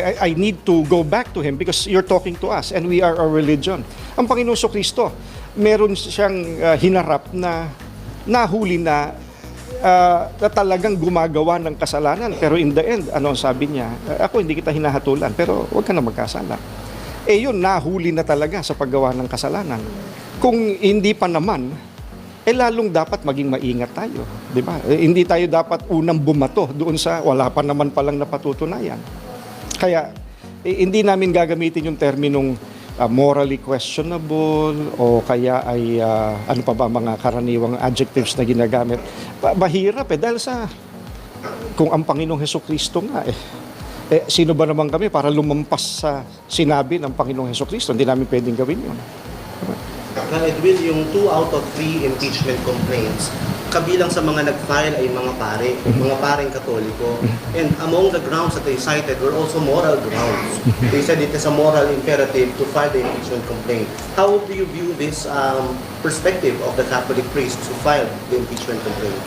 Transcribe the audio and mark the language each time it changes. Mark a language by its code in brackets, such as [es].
[en] I need to go back to Him because you're talking to us and we are a religion. [tl] Ang Panginoong Sokristo, meron siyang hinarap na nahuli na talagang gumagawa ng kasalanan. Pero [en] in the end, [tl] ano ang sabi niya? Ako hindi kita hinahatulan, pero huwag ka na magkasala. Yun, nahuli na talaga sa paggawa ng kasalanan. Kung hindi pa naman, lalong dapat maging maingat tayo, di ba? Hindi tayo dapat unang bumato doon sa wala pa naman palang napatutunayan. Kaya hindi namin gagamitin yung terminong morally questionable o kaya ay ano pa ba mga karaniwang adjectives na ginagamit. Mahirap dahil sa kung ang Panginoong Hesukristo nga sino ba naman kami para lumampas sa sinabi ng Panginoong Hesukristo? Hindi namin pwedeng gawin yun. Edwin, yung 2 out of 3 impeachment complaints, kabilang sa mga nag-file ay mga pareng Katoliko. [en] And among the grounds that they cited were also moral grounds. They said it is a moral imperative to file the impeachment complaint. How do you view this perspective of the Catholic priests who filed the impeachment complaint?